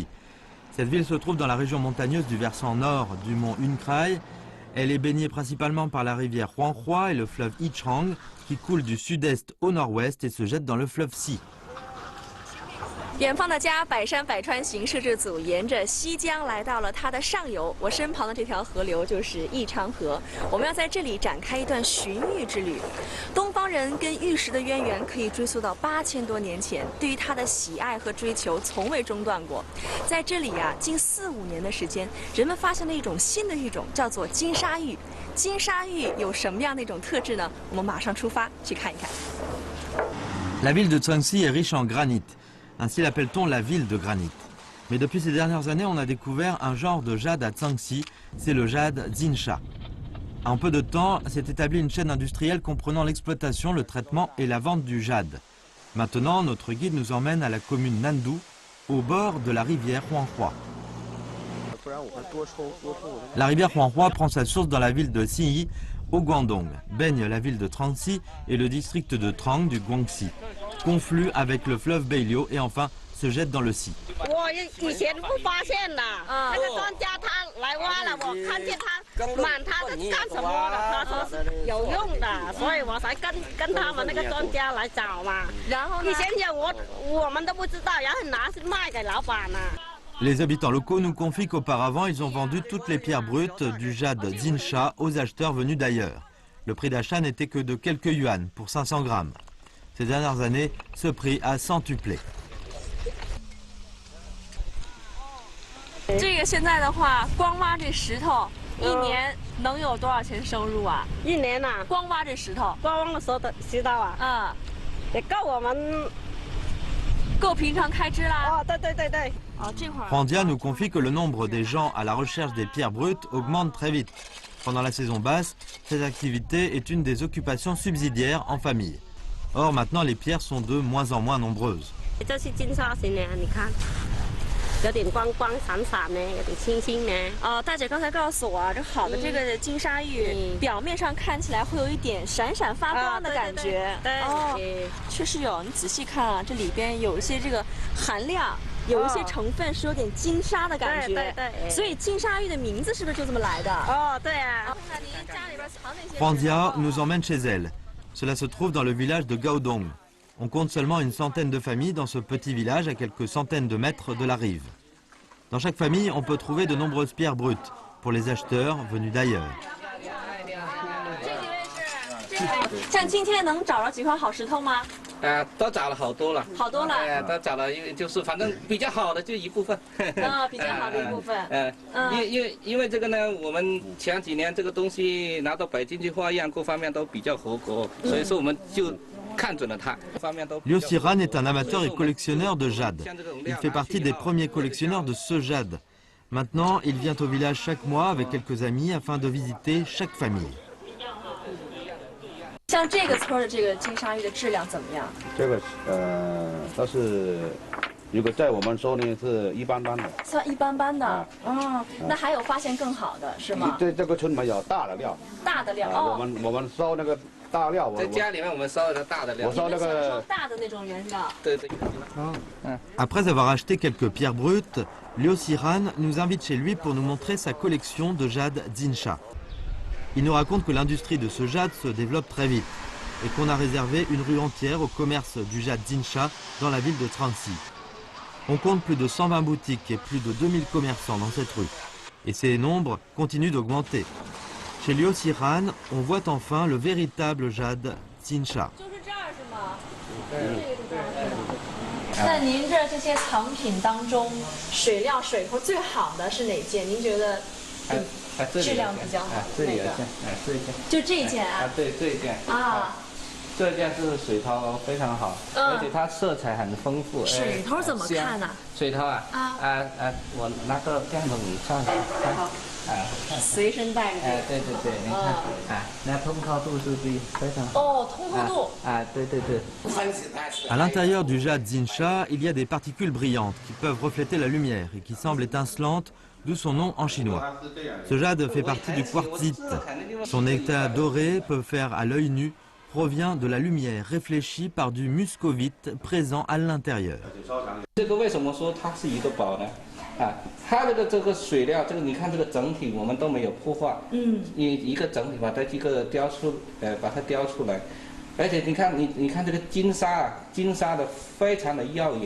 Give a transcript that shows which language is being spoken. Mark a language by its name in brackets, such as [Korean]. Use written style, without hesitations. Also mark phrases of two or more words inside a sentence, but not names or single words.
[French] Cette ville se trouve dans la région montagneuse du versant nord du mont Unkrai. Elle est baignée principalement par la rivière Huanghua et le fleuve Yichang qui coule du sud-est au nord-ouest et se jette dans le fleuve Si. [Chinese] 远方的家，百山百川行摄制组沿着西江来到了它的上游。我身旁的这条河流就是义昌河，我们要在这里展开一段寻玉之旅。东方人跟玉石的渊源可以追溯到8000多年前，对于它的喜爱和追求从未中断过。在这里呀，近4、5年的时间，人们发现了一种新的玉种，叫做金沙玉。金沙玉有什么样的一种特质呢？我们马上出发去看一看。 [French] La ville de Trangsi est riche en granit. Ainsi l'appelle-t-on la ville de granit. Mais depuis ces dernières années, on a découvert un genre de jade à Trangsi, c'est le jade Zinsha. En peu de temps, s'est établie une chaîne industrielle comprenant l'exploitation, le traitement et la vente du jade. Maintenant, notre guide nous emmène à la commune Nandu, au bord de la rivière Huanghua. La rivière Huanghua prend sa source dans la ville de Xinyi, au Guangdong, baigne la ville de Tranxi et le district de Trang du Guangxi, conflue avec le fleuve Beiliu et enfin se jette dans le Xi. [Chinese] 我以前不发现的，那个专家他来挖了，我看见他满他是干什么的，他说是有用的，所以我才跟他们那个专家来找嘛。然后以前我们都不知道，然后拿去卖给老板了。 [French] Les habitants locaux nous confient qu'auparavant, ils ont vendu toutes les pierres brutes du jade Zinsha aux acheteurs venus d'ailleurs. Le prix d'achat n'était que de quelques yuan pour 500 grammes. Ces dernières années, ce prix a centuplé. [Chinese] 这个现在的话，光挖这石头，一年能有多少钱收入啊？一年呐，光挖这石头，光挖的石头啊，也够我们。够平常开支啦。哦，对对对对。哦，这会儿。 [French] Randia nous confie que le nombre des gens à la recherche des pierres brutes augmente très vite. Pendant la saison basse, cette activité est une des occupations subsidiaires en famille. Or, maintenant, les pierres sont de moins en moins nombreuses. [Chinese] 这是金沙型的，你看，有点光光闪闪的，有点清新的。哦，大姐刚才告诉我啊，这好的这个金沙玉，表面上看起来会有一点闪闪发光的感觉。对，哦，确实有。你仔细看啊，这里边有一些这个含量，有一些成分是有点金沙的感觉。对对对。所以金沙玉的名字是不是就这么来的？哦，对啊。那您家里边藏那些。 [French] Randia nous emmène chez elle. Cela se trouve dans le village de Gaodong. On compte seulement une centaine de familles dans ce petit village à quelques centaines de mètres de la rive. Dans chaque famille, on peut trouver de nombreuses pierres brutes pour les acheteurs venus d'ailleurs. [Chinese] 像今天能找着几块好石头吗？都找了好多了。好多了。都找了，因为就是反正比较好的就一部分。比较好的一部分。因为这个呢，我们前几年这个东西拿到北京去化验，各方面都比较合格，所以说我们就。 [French] Liu Xiran est un amateur et collectionneur de jade. Il fait partie des premiers collectionneurs de ce jade. Maintenant, il vient au village chaque mois avec quelques amis afin de visiter chaque famille. [Chinese] 像这个村的这个金沙玉的质量怎么样？这个倒是，如果在我们说呢是一般般的。算一般般的。那还有发现更好的是吗？这个村没有大的料。大的料。哦。我们烧那个。在家里面，我们烧的大的料。我烧那个大的那种原料。对对。 [French] Après avoir acheté quelques pierres brutes, Liu Xiran nous invite chez lui pour nous montrer sa collection de jade Zinsha. Il nous raconte que l'industrie de ce jade se développe très vite et qu'on a réservé une rue entière au commerce du jade Zinsha dans la ville de Tranxi. On compte plus de 120 boutiques et plus de 2000 commerçants dans cette rue. Et ces nombres continuent d'augmenter. Chez Liu Xiran, on voit enfin le véritable jade Zinsha. [Chinese] 那您这些藏品当中，水料水头最好的是哪件？您觉得质量比较好？这里有一件，这一件。就这一件啊？对，这一件。啊。这件是水头非常好，而且它色彩很丰富。水头怎么看呢？水头啊？我拿个电筒上去看。好。随身带着。对，你看，那通透度是非常好。哦，通透度。对。 [French] À l'intérieur du jade Zinsha, il y a des particules brillantes qui peuvent refléter la lumière et qui semblent étincelantes, d'où son nom en chinois. Ce jade fait partie du quartzite. Son état doré peut faire à l'œil nu, provient de la lumière réfléchie par du muscovite présent à l'intérieur. [Chinese] 这个为什么说它是一个宝呢？ 它这个水料，你看这个整体我们都没有破坏，一个整体把它这个把它雕出来，而且你看这个金沙的非常的耀眼。